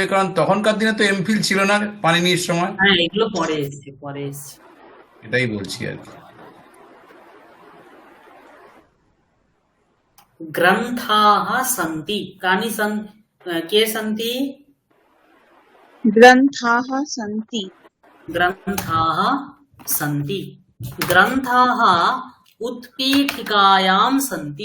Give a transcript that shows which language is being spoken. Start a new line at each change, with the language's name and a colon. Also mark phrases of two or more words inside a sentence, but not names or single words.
Bangla: কারণ তখনকার দিনে তো এমফিল ছিল না পাণিনির সময়। হ্যাঁ, এগুলো পরে এসছে, পরে এসছে। এটাই বলছি আর কি।
Sanskrit: ग्रन्थाः सन्ति। कानि के सन्ति? ग्रन्थाः सन्ति। ग्रन्थाः सन्ति। ग्रन्थाः उत्पीठिकायां सन्ति।